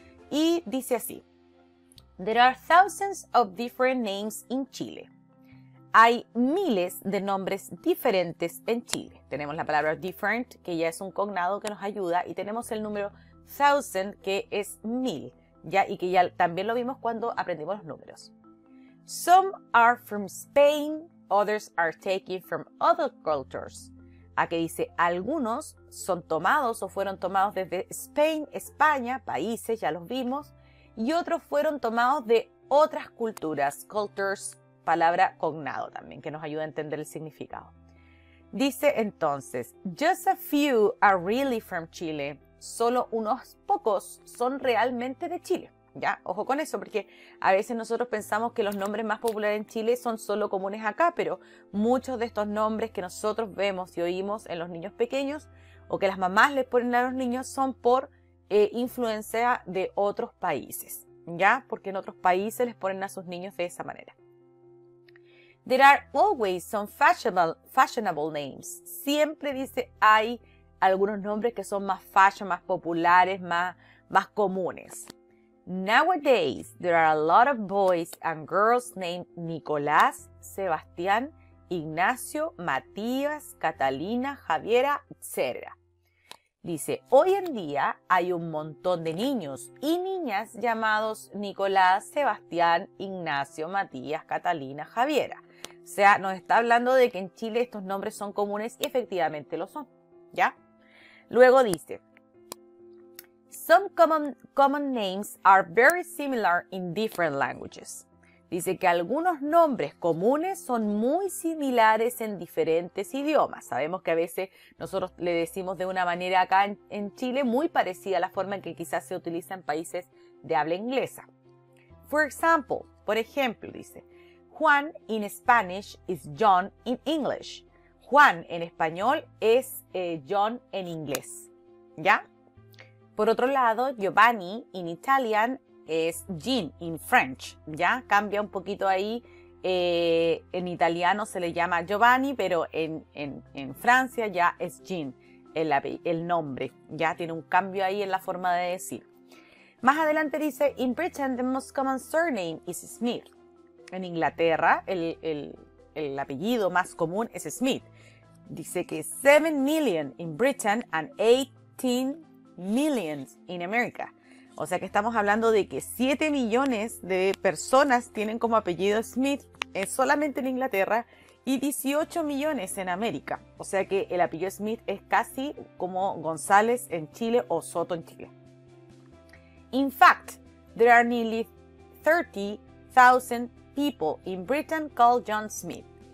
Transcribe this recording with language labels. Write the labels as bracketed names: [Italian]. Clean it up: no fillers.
[Spanish] Y dice así: [English] There are thousands of different names in Chile. [Spanish] Hay miles de nombres diferentes en Chile. Tenemos la palabra different, que ya es un cognado que nos ayuda, y tenemos el número thousand, que es 1000, ¿ya? Y que ya también lo vimos cuando aprendimos los números. [English] Some are from Spain, others are taken from other cultures. [Spanish] Aquí dice, algunos son tomados o fueron tomados desde Spain, España, países, ya los vimos, y otros fueron tomados de otras culturas, cultures, palabra cognado también, que nos ayuda a entender el significado. Dice entonces, [English] just a few are really from Chile. [Spanish] Solo unos pocos son realmente de Chile, ¿ya? Ojo con eso, porque a veces nosotros pensamos que los nombres más populares en Chile son solo comunes acá, pero muchos de estos nombres que nosotros vemos y oímos en los niños pequeños o que las mamás les ponen a los niños son por influencia de otros países, ¿ya? Porque en otros países les ponen a sus niños de esa manera. [English] There are always some fashionable names. [Spanish] Siempre dice hay algunos nombres que son más fashion, más populares, más comunes. [English] Nowadays, there are a lot of boys and girls named Nicolás, Sebastián, Ignacio, Matías, Catalina, Javiera, etc. [Spanish] Dice, hoy en día hay un montón de niños y niñas llamados Nicolás, Sebastián, Ignacio, Matías, Catalina, Javiera. O sea, nos está hablando de que en Chile estos nombres son comunes y efectivamente lo son, ¿ya? Luego dice, [English] some common names are very similar in different languages. [Spanish] Dice que algunos nombres comunes son muy similares en diferentes idiomas. Sabemos que a veces nosotros le decimos de una manera acá en Chile muy parecida a la forma en que quizás se utiliza en países de habla inglesa. [English] For example, [Spanish] por ejemplo, dice, [English] Juan in Spanish is John in English. [Spanish] Juan en español es John en inglés, ¿ya? Por otro lado, Giovanni [English] in Italian [Spanish] es Jean [English] in French, [Spanish] ¿ya? Cambia un poquito ahí, en italiano se le llama Giovanni, pero en Francia ya es Jean, el nombre, ya tiene un cambio ahí en la forma de decir. Más adelante dice, [English] in Britain the most common surname is Smith. [Spanish] En Inglaterra el apellido más común es Smith. Dice que [English] 7 million in Britain and 18 millions in America. [Spanish] O sea que estamos hablando de que 7 millones de personas tienen como apellido Smith solamente en Inglaterra y 18 millones en América. O sea que el apellido Smith es casi como González en Chile o Soto en Chile. [English] In fact, there are nearly 30,000 people in Britain called John Smith.